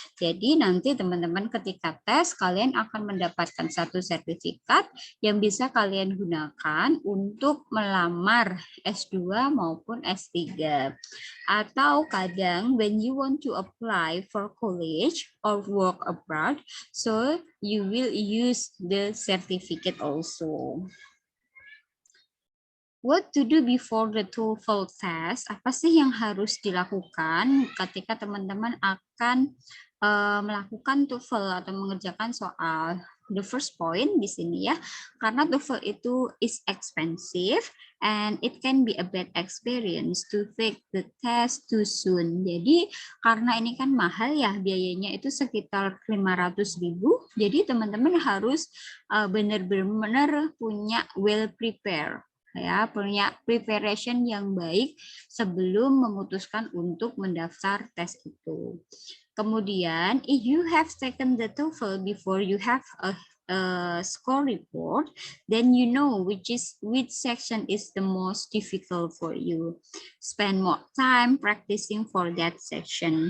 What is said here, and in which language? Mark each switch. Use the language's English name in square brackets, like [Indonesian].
[Indonesian] Jadi nanti teman-teman ketika tes kalian akan mendapatkan satu sertifikat yang bisa kalian gunakan untuk melamar S2 maupun S3. Atau kadang [English] when you want to apply for college or work abroad, so you will use the certificate also. What to do before the TOEFL test? [Indonesian] Apa sih yang harus dilakukan ketika teman-teman akan melakukan TOEFL atau mengerjakan soal? [English] The first point [Indonesian] di sini ya, karena [English] TOEFL itu is expensive and it can be a bad experience to take the test too soon. [Indonesian] Jadi karena ini kan mahal ya, biayanya itu sekitar 500.000. Jadi teman-teman harus benar-benar punya well prepared, ya, punya preparation yang baik sebelum memutuskan untuk mendaftar tes itu. [English] Kemudian, if you have taken the TOEFL before you have a score report, then you know which section is the most difficult for you. Spend more time practicing for that section.